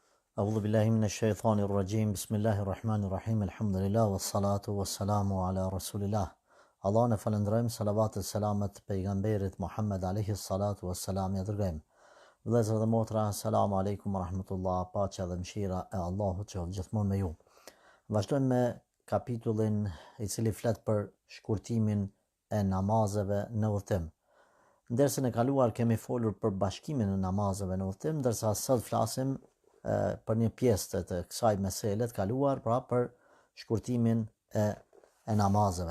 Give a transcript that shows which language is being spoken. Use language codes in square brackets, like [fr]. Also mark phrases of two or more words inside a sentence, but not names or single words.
[ar] أعوذ بالله من الشيطان الرجيم بسم الله الرحمن الرحيم الحمد لله والصلاة والسلام على رسول الله. [sq] Allah në falënderojmë, salavat e selamet pejgamberit Muhammed [ar] عليه الصلاة والسلام [sq] ja dërgojmë. Vëllezër dhe motra, [ar] السلام عليكم ورحمة الله, [sq] paqja dhe mëshira e Allahut qoftë gjithmonë me ju. Vazhdojmë me kapitullin i cili flet për shkurtimin e namazeve në udhtim. Ndërsa në kaluar kemi folur për bashkimin e namazeve në udhtim, ndërsa sot flasim për një pjesë të kësaj mesele të kaluar, pra për shkurtimin e namazeve.